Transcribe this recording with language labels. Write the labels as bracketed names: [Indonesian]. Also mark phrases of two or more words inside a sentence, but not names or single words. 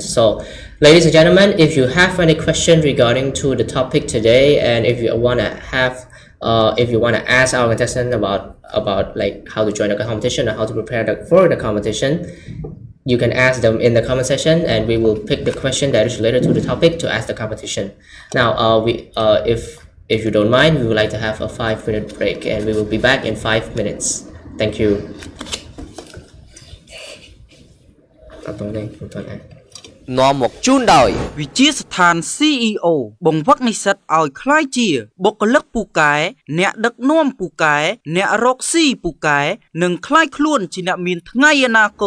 [English] So ladies and gentlemen, if you have any question regarding to the topic today, and if you want to ask our contestant about like how to join the competition or how to prepare for the competition, you can ask them in the comment section, and we will pick the question that is related to the topic to ask the competition. Now, if you don't mind, we would like to have a 5-minute break, and we will be back in 5 minutes. Thank you. [Khmer] នាំមកជូនដោយវិជាស្ថាន CEO បង្វឹកនិស្សិតឲ្យក្លាយជាបុគ្គលិកពូកែអ្នកដឹកនាំពូកែអ្នករកស៊ីពូកែនិងក្លាយខ្លួនជាអ្នកមានថ្ងៃអនាគត